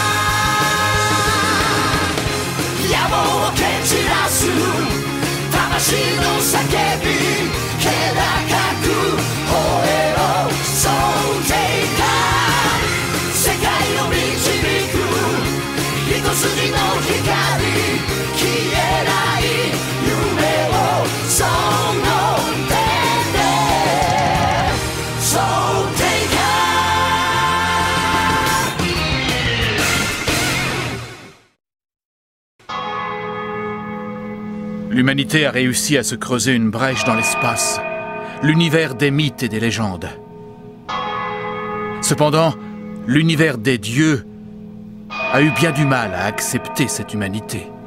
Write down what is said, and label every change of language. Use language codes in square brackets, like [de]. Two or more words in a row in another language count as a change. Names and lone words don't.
[ja] 野望を蹴散らす魂の叫び気高く吠えろそうていか世界を導く一筋の光消えない夢をその手でそうていか [fr] L'humanité a réussi à se creuser une brèche dans l'espace, l'univers des mythes et des légendes. Cependant, l'univers des dieux a eu bien du mal à accepter cette humanité.